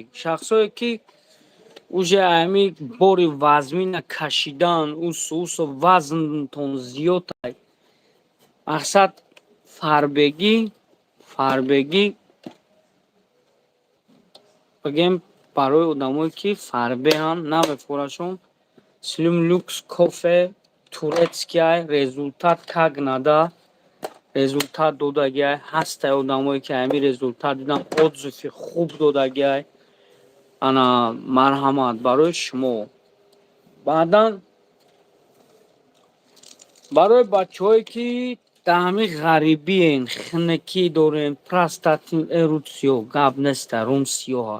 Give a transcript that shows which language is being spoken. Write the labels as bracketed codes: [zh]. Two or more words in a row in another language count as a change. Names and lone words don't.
[tg] Шахсое ки уже ами бори вазмина кашидан, усо вазнтон зиёдай, мақсад фарбегӣ бигем барои одамое ки фарбеҳанд, намефурашон. Slim Lux кофе турецкий [ru] результат как надо, [tg] результат додагиай, ҳастай одамое ки ами результат дидан, отзыви хуб додагиай. ана марҳамат барои шумо. баъдан барои бачаҳое ки даҳми ғарибиен, хинакӣ дорем, простатит, эрутсиё гап неста, рум сиёҳай.